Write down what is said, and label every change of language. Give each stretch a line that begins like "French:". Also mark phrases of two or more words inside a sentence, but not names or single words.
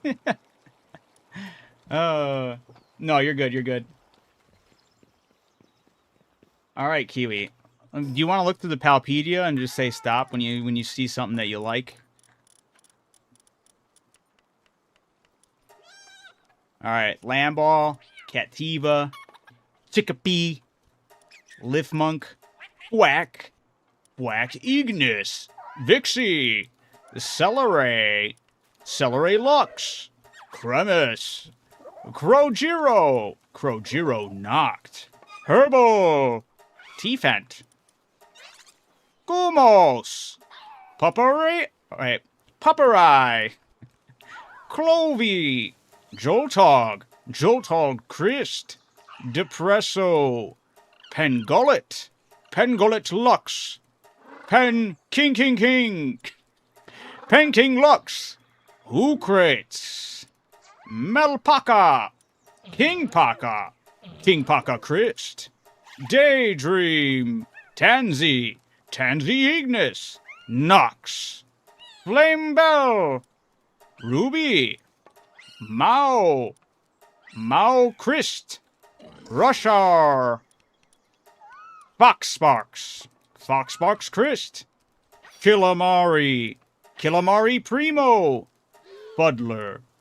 English: No, you're good. You're good. All right, Kiwi. Do you want to look through the Palpedia and just say stop when you see something that you like? All right, Lamball, Cativa, Chickapee, Lifmunk, Whack, Whack Ignis, Vixie, Celeray, Celeray Lux, Cremis, Crojiro, Crojiro Noct, Herbo, T-Fent, Gumos, Puppery, wait, Puppery, Clovey, Joltog, Joltog Christ, Depresso, Pengullet, Pengullet Lux, Pen King King King, Pen King Lux, Hookrates, Melpaka, King Paka, King Paka Christ, Daydream, Tansy, Tansy Ignis, Nox, Flame Bell, Ruby, Mao, Mao Christ, Rushar, Fox Sparks, Fox Sparks Christ, Killamari, Killamari Primo, Fuddler,